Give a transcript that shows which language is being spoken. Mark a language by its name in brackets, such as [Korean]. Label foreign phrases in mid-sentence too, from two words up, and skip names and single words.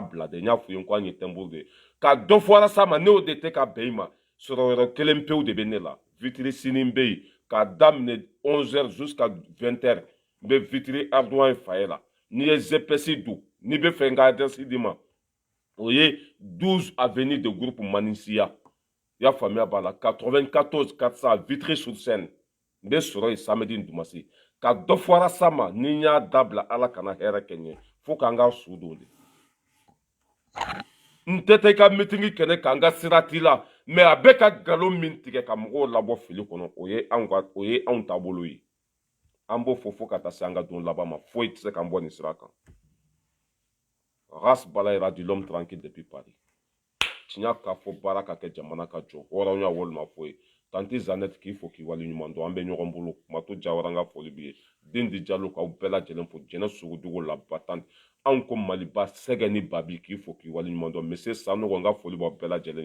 [Bambara] bila dɛ n y'a fɔ ye ko an ye tɛnburu de ka dɔ fɔ arasa ma ne y'o de tɛ ka bɛn i ma sɔrɔ yɔrɔ kelen pewu de bɛ ne la vitiri sini bɛ yen k'a daminɛ [French] 11h jusqu'à 20h [Bambara] n bɛ vitiri ardoin faye la n'i ye zps don n'i bɛ fɛ n ka adresse di ma o ye 12 avenue de groupe Manisia i y'a faamuya b'a la 94 400 vitry sur seine n bɛ sɔrɔ yen samedi dumasi ka dɔ fɔ arasa ma ni n y'a dabila ala kana hɛrɛ kɛ n ye fo k'an ka su don de n tɛ taa i ka mitingi kɛnɛ k'an ka sira t'i la mais a bɛ ka nkalon min tigɛ ka mɔgɔw labɔ fili kɔnɔ o ye anw taabolo ye an b'o fɔ fo ka taa se an ka don laban ma foyi tɛ se k'an bɔ nin sira kan race balayira [French] du l'homme tranquille depuis Paris [Bambara] tiɲɛ k'a fɔ baara ka kɛ jamana ka jɔ hɔrɔnya walima foyi tanti Zanette k'i fo k'i waleɲuman dɔn an bɛ ɲɔgɔn bolo Mato Jawara n ka foli b'i ye Dendi Jalo k'aw bɛɛ lajɛlen fo Jɛnɛ Sugudogo la Batante anw ko Maliba Sɛgɛ ni Babi k'i fo k'i waleɲuman dɔn Monsieur Sanogo n ka foli b'aw bɛɛ lajɛlen